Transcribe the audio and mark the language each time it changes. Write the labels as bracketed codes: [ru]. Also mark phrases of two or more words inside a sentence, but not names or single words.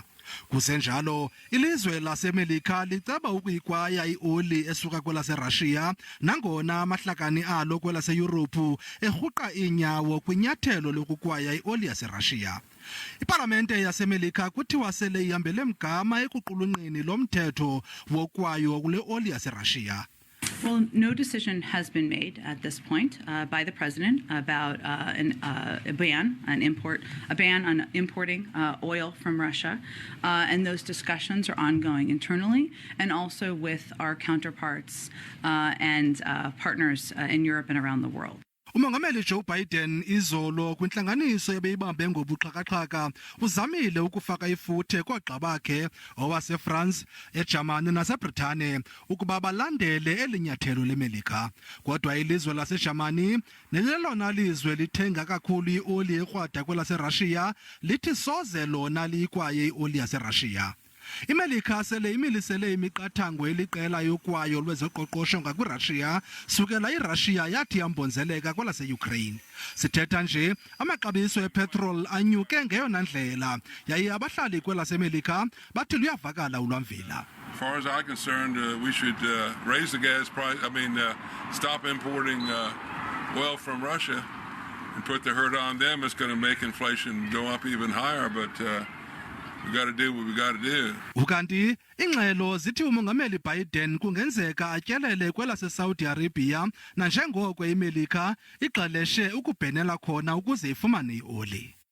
[xh] Kusenjalo ilizwe laseMelika liceba ukuyikwaya ioli esuka kwelase-Russia nangona amahlakani alo kwelase-Yurophu erhuqa iinyawo kwinyathelo lokukwaya ioli yase-Russia. Ipalamente yaseMelika kuthiwa sele ihambele mgama ekuqulunqeni lo mthetho wokwayo kule oli yase-Russia. [en] Well, no decision has been made at this point by the president about a ban on importing oil from Russia, and those discussions are ongoing internally and also with our counterparts and partners in Europe and around the world. [xh] Umongameli Joe Biden izolo kwintlanganiso ebeyibambe ngobuxhakaxhaka uzamile ukufaka ifuthe koogxa bakhe owasefrance, eJamani naseBritane ukuba balandele elinyathelo leMelika. Kodwa ilizwe laseJamani nelelona lizwe lithenga kakhulu ioli ekrwada kwelase-Russia lithi soze lona liyikwaye ioli yase-Russia. iMelika sele imilisele imiqathango eliqela yokwayo lwezoqoqosho ngakwiRussia sukela iRussia yathi yambonzeleka kwelase-Ukraine. Sithetha nje amaxabiso epetrol anyuke ngeyona ndlela yaye abahlali kwelaseMelika bathi luyavakala ulwamvila. [en] As far as I'm concerned, we should raise the gas price. Stop importing oil from Russia and put the hurt on them. It's going to make inflation go up even higher, but we got to do what we got to do. [xh] Ukanti ingxelo zithi umongameli Biden kungenzeka atyelele kwelase-Saudi Arabia nanjengoko iMelika igxeleshe ukubhenela khona ukuze ifumane ioli.